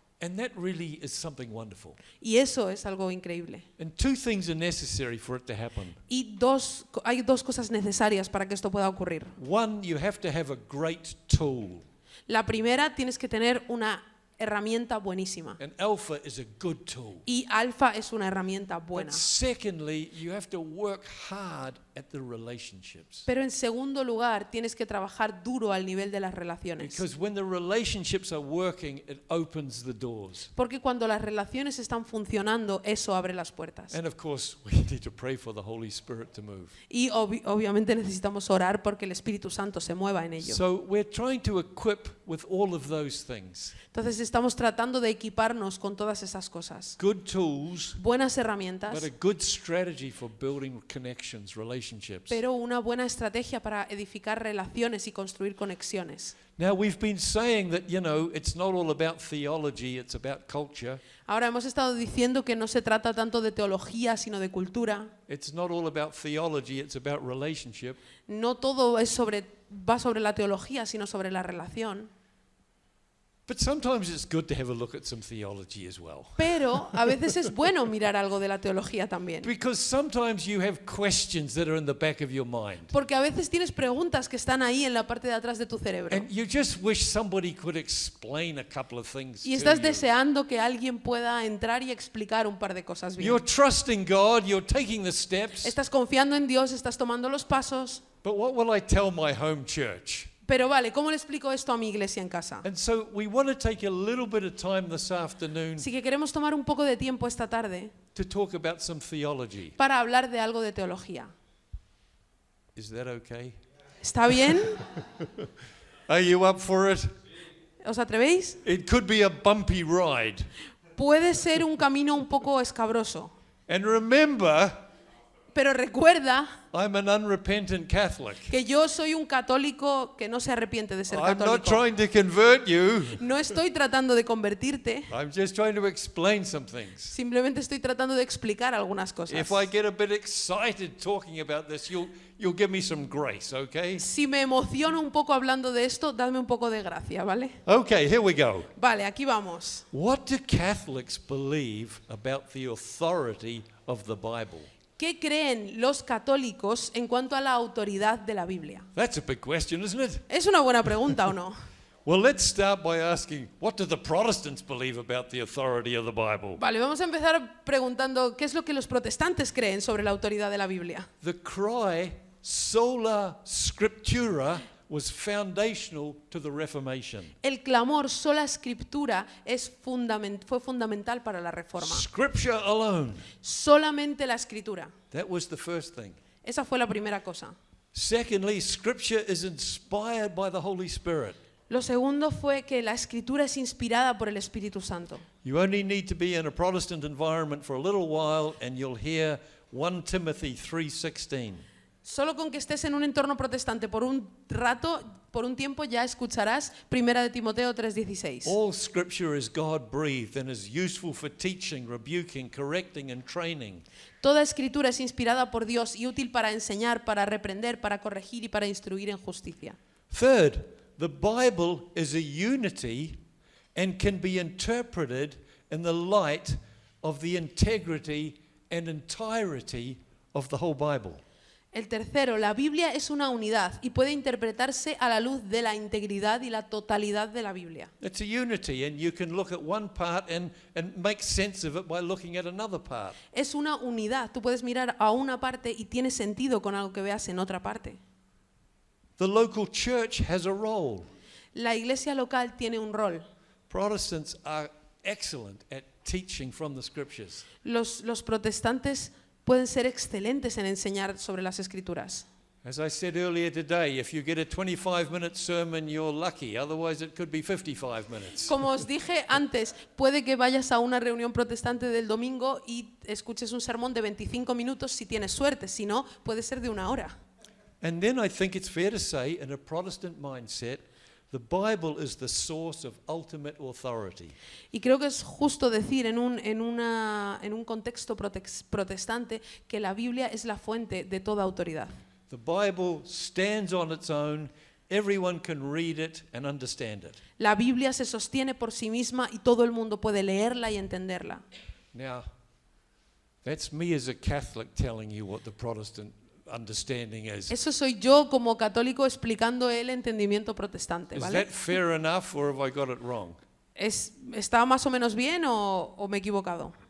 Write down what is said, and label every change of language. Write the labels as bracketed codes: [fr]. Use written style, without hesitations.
[en] And that really is something wonderful. [es] Y eso es algo increíble. [en] And two things are necessary for it to happen. [es] Y hay dos cosas necesarias para que esto pueda ocurrir. [en] One, you have to have a great tool. [es] La primera, tienes que tener una herramienta buenísima. [en] And Alpha is a good tool. [es] Y Alfa es una herramienta buena. [en] But secondly, you have to work hard at the relationships. [es] Pero en segundo lugar, tienes que trabajar duro al nivel de las relaciones. [en] Because when the relationships are working, it opens the doors. [es] Porque cuando las relaciones están funcionando, eso abre las puertas. [en] And of course, we need to pray for the Holy Spirit to move. [es] Y obviamente necesitamos orar porque el Espíritu Santo se mueva en ello. [en] So we're trying to equip with all of those things. [es] Entonces estamos tratando de equiparnos con todas esas cosas. [en] Good tools, [es] Buenas herramientas, [en] but a good strategy for building connections, relationships. [es] pero una buena estrategia para edificar relaciones y construir conexiones. [en] Now we've been saying that, it's not all about theology, it's about culture. [es] Ahora hemos estado diciendo que no se trata tanto de teología, sino de cultura. [en] It's not all about theology, it's about relationship. [es] No todo va sobre la teología, sino sobre la relación. [en] But sometimes it's good to have a look at some theology as well. [es] Pero a veces es bueno mirar algo de la teología también. [en] Because sometimes you have questions that are in the back of your mind. [es] Porque a veces tienes preguntas que están ahí en la parte de atrás de tu cerebro. [en] And you just wish somebody could explain a couple of things [es] Y [en] to [es] estás [en] you. [es] deseando que alguien pueda entrar y explicar un par de cosas bien. [en] You're trusting God, you're taking the steps. [es] Estás confiando en Dios, estás tomando los pasos. [en] But what will I tell my home church? [es] Pero vale, ¿cómo le explico esto a mi iglesia en casa? [en] And so we want to take a little bit of time this afternoon [es] Así que queremos tomar un poco de tiempo esta tarde [en] to talk about some theology. [es] para hablar de algo de teología. [en] Is that okay? [es] ¿Está bien? [en] Are you up for it? [es] ¿Os atrevéis? [en] It could be a bumpy ride. [es] Puede ser un camino un poco escabroso. [en] And remember, [es] Pero recuerda [en] I'm an unrepentant Catholic. [es] que yo soy un católico que no se arrepiente de ser [en] I'm not [es] católico. [en] trying to convert you. [es] No estoy tratando de convertirte, [en] I'm just trying to explain some things. [es] simplemente estoy tratando de explicar algunas cosas. [en] If I get a bit excited talking about this, you'll give me some grace, okay? [es] Si me emociono un poco hablando de esto, dadme un poco de gracia, ¿vale? [en] Okay, here we go. [es] Vale, aquí vamos. [en] What do Catholics believe about the authority of the Bible? [es] ¿Qué creen los católicos en cuanto a la autoridad de la Biblia? [en] That's a big question, isn't it? [es] ¿Es una buena pregunta o no? [en] Well, let's start by asking, what do the Protestants believe about the authority of the Bible? [es] Vale, vamos a empezar preguntando qué es lo que los protestantes creen sobre la autoridad de la Biblia. [en] The cry, sola scriptura, was foundational to the Reformation. [es] El clamor sola escritura fue fundamental para la Reforma. [en] Scripture alone. [es] Solamente la escritura. [en] That was the first thing. [es] Esa fue la primera cosa. [en] Secondly, Scripture is inspired by the Holy Spirit. [es] Lo segundo fue que la escritura es inspirada por el Espíritu Santo. [en] You only need to be in a Protestant environment for a little while and you'll hear 1 Timothy 3:16. [es] Solo con que estés en un entorno protestante por un rato, por un tiempo, ya escucharás 1 de Timoteo 3:16. [en] All Scripture is God-breathed and is useful for teaching, rebuking, correcting and training. [es] Toda escritura es inspirada por Dios y útil para enseñar, para reprender, para corregir y para instruir en justicia. [en] Third, the Bible is a unity and can be interpreted in the light of the integrity and entirety of the whole Bible. [es] El tercero, la Biblia es una unidad y puede interpretarse a la luz de la integridad y la totalidad de la Biblia. [en] It's a unity and you can look at one part and make sense of it by looking at another part. [es] Es una unidad. Tú puedes mirar a una parte y tiene sentido con algo que veas en otra parte. [en] The local church has a role. [es] La iglesia local tiene un rol. [en] Protestants are excellent at teaching from the Scriptures. [es] Los protestantes pueden ser excelentes en enseñar sobre las escrituras. [en] As I said earlier today, if you get a 25-minute sermon, you're lucky. Otherwise, it could be 55 minutes. [es] Como os dije antes, puede que vayas a una reunión protestante del domingo y escuches un sermón de 25 minutos si tienes suerte, si no, puede ser de 1 hora. [en] And then I think it's fair to say, in a Protestant mindset, the Bible is the source of ultimate authority. [es] Y creo que es justo decir en un contexto protestante que la Biblia es la fuente de toda autoridad. [en] The Bible stands on its own. Everyone can read it and understand it. [es] La Biblia se sostiene por sí misma y todo el mundo puede leerla y entenderla. [en] Now, that's me as a Catholic telling you what the Protestant understanding is. [es] Eso soy yo como católico explicando el entendimiento protestante, [en] Is [es] ¿vale? [en] that fair enough, or have I got it wrong? [es] ¿Está más o menos bien o me he equivocado?